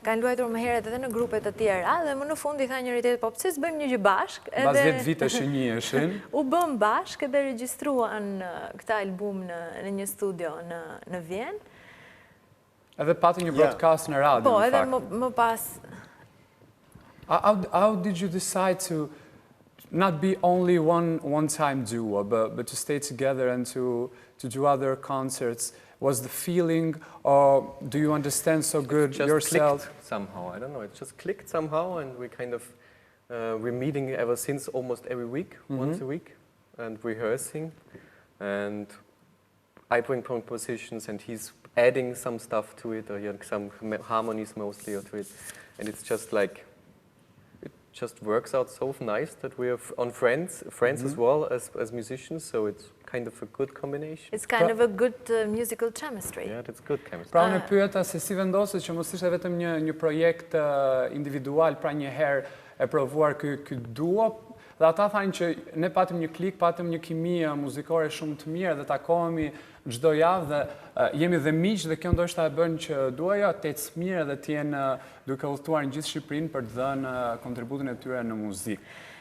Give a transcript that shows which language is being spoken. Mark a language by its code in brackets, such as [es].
[sq] Kanë luajtur më herët edhe në grupe të tjera dhe më në fund I tha njëri tjetrit, po pse s'bëjmë një gjë bashkë? Pas 10 vitesh që njiheshin. U bëm bashkë dhe regjistruan këtë album në një studio në Vjenë. Edhe pati një broadcast në radio. Po, edhe më pas. [en] How did you decide to not be only one-time duo, but to stay together and to do other concerts? Was the feeling, or do you understand so good yourself? Clicked somehow, I don't know, it just clicked somehow, and we kind of, we're meeting ever since almost every week, once a week, and rehearsing, and I bring compositions and he's adding some stuff to it, or some harmonies mostly to it, and it's just like, it just works out so nice that we are on friends as well as musicians, so it's kind of a good combination. It's kind of a good musical chemistry. Yeah, that's good chemistry. [sq] Pra unë pyeta se si vendoset që mos ishte vetëm një projekt individual, pra një herë e provuar ky duo, dhe ata thanë që ne patëm një klik, patëm një kimi muzikore shumë të mirë dhe takohemi çdo javë dhe jemi dhe miq dhe kjo ndoshta e bën që duaja të ecë mirë dhe të jenë duke udhëtuar në gjithë Shqipërinë për të dhënë kontributin e tyre në muzikë.